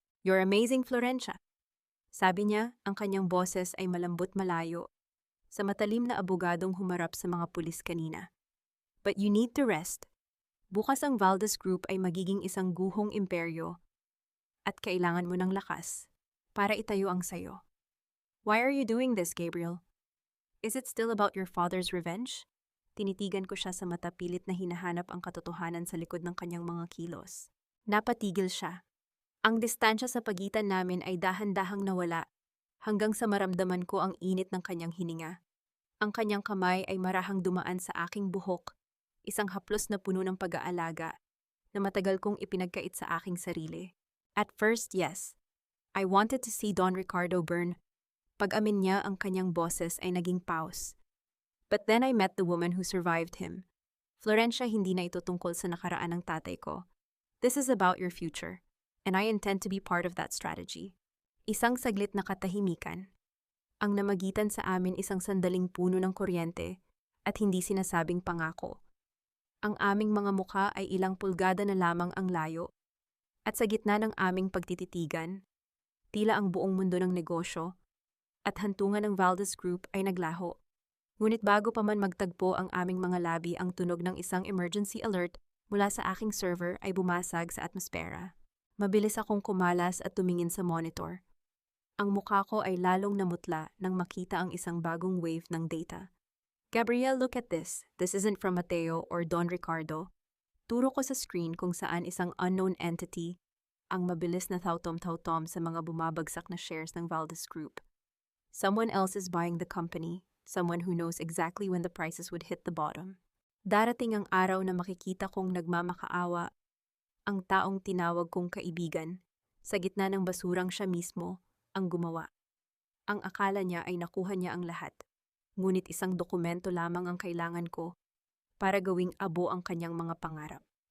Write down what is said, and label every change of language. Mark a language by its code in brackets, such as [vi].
[en] You're amazing, [tl] Florencia. Sabi niya, ang kanyang boses ay malambot malayo sa matalim na abogadong humarap sa mga pulis kanina. [en] But you need to rest. [tl] Bukas ang Valdez Group ay magiging isang guhong imperyo at kailangan mo ng lakas para itayo ang sayo. [en] Why are you doing this, Gabriel? Is it still about your father's revenge? [tl] Tinitigan ko siya sa mata, pilit na hinahanap ang katotohanan sa likod ng kanyang mga kilos. Napatigil siya. Ang distansya sa pagitan namin ay dahan-dahang nawala hanggang sa maramdaman ko ang init ng kanyang hininga. Ang kanyang kamay ay marahang dumaan sa aking buhok, isang haplos na puno ng pag-aalaga na matagal kong ipinagkait sa aking sarili. [en] At first, yes, I wanted to see Don Ricardo burn. [tl] Pag-amin niya, ang kanyang boses ay naging pause. [en] But then I met the woman who survived him. [tl] Florencia, hindi na ito tungkol sa nakaraan ng tatay ko. [en] This is about your future, and I intend to be part of that strategy. [tl] Isang saglit na katahimikan. Ang namagitan sa amin isang sandaling puno ng kuryente at hindi sinasabing pangako. Ang aming mga mukha ay ilang pulgada na lamang ang layo. At sa gitna ng aming pagtititigan, tila ang buong mundo ng negosyo at hantungan ng Valdez Group ay naglaho. Ngunit bago pa man magtagpo ang aming mga labi, ang tunog ng isang emergency alert mula sa aking server ay bumasag sa atmosfera. Mabilis akong kumalas at tumingin sa monitor. Ang mukha ko ay lalong namutla nang makita ang isang bagong wave ng data. [en] Gabriel, look at this. This isn't from Mateo or Don Ricardo. [tl] Turo ko sa screen kung saan isang unknown entity ang mabilis na tautom-tautom sa mga bumabagsak na shares ng Valdez Group. [en] Someone else is buying the company, someone who knows exactly when the prices would hit the bottom. [tl] Darating ang araw na makikita kong nagmamakaawa ang taong tinawag kong kaibigan, sa gitna ng basurang siya mismo ang gumawa. Ang akala niya ay nakuha niya ang lahat, ngunit isang dokumento lamang ang kailangan ko para gawing abo ang kanyang mga pangarap.